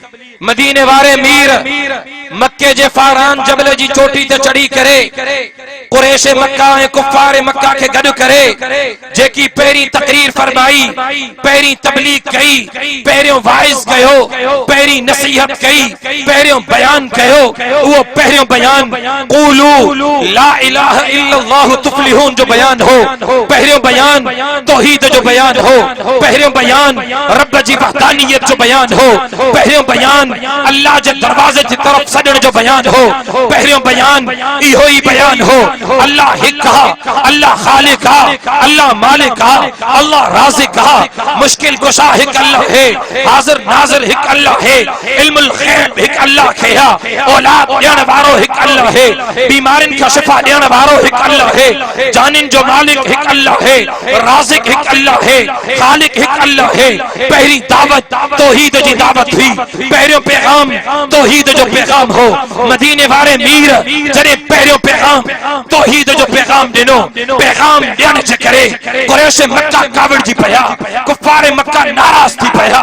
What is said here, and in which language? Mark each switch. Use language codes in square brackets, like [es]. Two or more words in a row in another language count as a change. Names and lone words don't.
[sd] मदीने वारे मीर मक्के जे फारान जबल जी चोटी ते चढ़ी करे कुरैश मक्का ऐं कुफार मक्का के गॾु करे जेकी पहिरीं तकरीर फरमाई, पहिरीं तबलीग कई, पहिरियों वाइज़ कयो, पहिरीं नसीहत कई, पहिरियों बयान कयो, उहो पहिरियों बयान [ar] قولوا لا إله إلا الله تفلحوا [sd] जो बयान हो, पहिरियों बयान तौहीद जो बयान हो, पहिरियों बयान रब जी वहदानियत जो बयान हो, पहिरियों बयान अल्लाह जे दरवाजे जी तरफ सॾण जो बयान हो, पहिरियों बयान इहो ई बयान हो अल्लाह हिक आहे, अल्लाह खालिक आहे, अल्लाह मालिक आहे, अल्लाह राज़िक आहे, मुश्किल कुशा हिक अल्लाह है, हाज़िर नाज़िर हिक अल्लाह है, इल्मुल गैब हिक अल्लाह खे आहे, औलाद ॾियण वारो हिक अल्लाह है, बीमारियुनि खां शिफ़ा ॾियण वारो हिक अल्लाह है, जानिन जो मालिक हिक अल्लाह है, राज़िक हिक अल्लाह है, खालिक हिक अल्लाह है। पहिरीं दावत तौहीद जी दावत हुई, पहिरियों पैगाम तौहीद जो पैगाम हो। मदीने वारे मीर जॾहिं पहिरियों पैगाम तौहीद जो पैगाम ॾिनो, पैगाम ॾियण जे करे कुरैश मक्का कावड़जी पिया, कुफार मक्का नाराज़ थी पिया,